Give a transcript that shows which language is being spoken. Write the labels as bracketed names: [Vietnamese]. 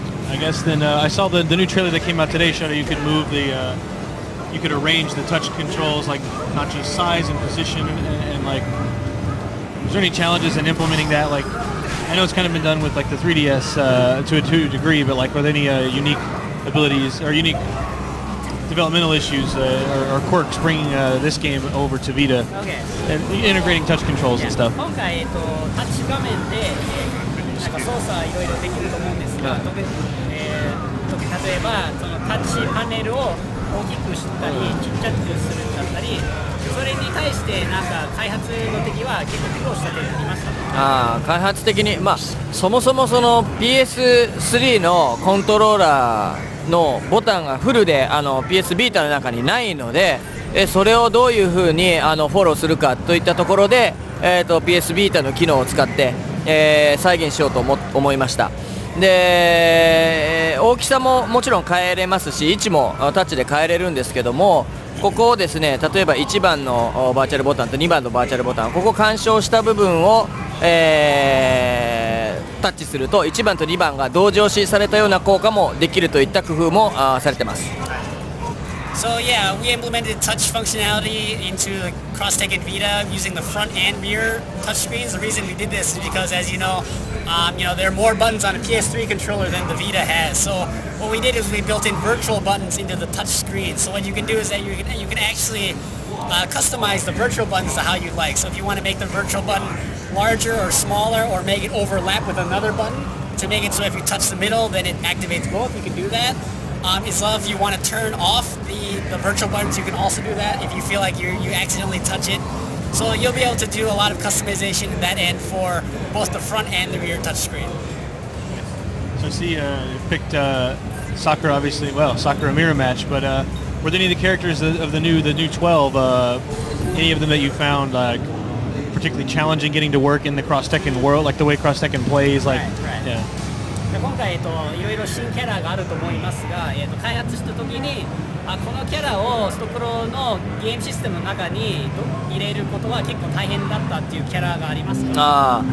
[English] I guess then I saw the new trailer that came out today showed that you could move the, you could arrange the touch controls, like not just size and position and like, is there any challenges in implementing that, like I know it's kind of been done with like the 3DS to a degree, but like, were there any unique abilities or unique developmental issues or quirks bringing this game over to Vita and integrating touch controls and stuff? [Japanese] 今回タッチ画面でなんか操作いろいろできると思うんですが、例えばそのタッチパネルを大きくしたりちっちゃくするんだったり、それに対してなんか開発の時は結構苦労した点ありましたか？開発的に、そもそもその PS3 のコントローラーのボタンがフルでPS ビータの中にないので、それをどういうふうにフォローするかといったところで、PS ビータの機能を使って、再現しようと思いました。で、大きさももちろん変えれますし、位置もタッチで変えれるんですけども、ここをですね、例えば1番のバーチャルボタンと2番のバーチャルボタン、ここ干渉した部分を、タッチすると1番と2番が同時押しされたような効果もできるといった工夫もされてます。 [English] So yeah, we implemented touch functionality into the Cross-Tekken Vita using the front and rear touchscreens. The reason we did this is because, as you know, there are more buttons on a PS3 controller than the Vita has. So what we did is we built in virtual buttons into the touch screen. So what you can do is that you can actually customize the virtual buttons to how you like. So if you want to make the virtual button larger or smaller, or make it overlap with another button to make it so if you touch the middle, then it activates both. You can do that. As well, if you want to turn off the virtual buttons, you can also do that if you feel like you accidentally touch it. So you'll be able to do a lot of customization in that end for both the front and the rear touchscreen. So I see you picked Sakura, obviously. Well, Sakura mirror match, but were there any of the characters of the new 12? Any of them that you found particularly challenging getting to work in the Cross-Tekken world, like the way Cross-Tekken plays? Like, right. Yeah. [Japanese] 今回、いろいろ新キャラがあると思いますが、開発した時にこのキャラをストプロのゲームシステムの中に入れることは結構大変だったっていうキャラがありますか？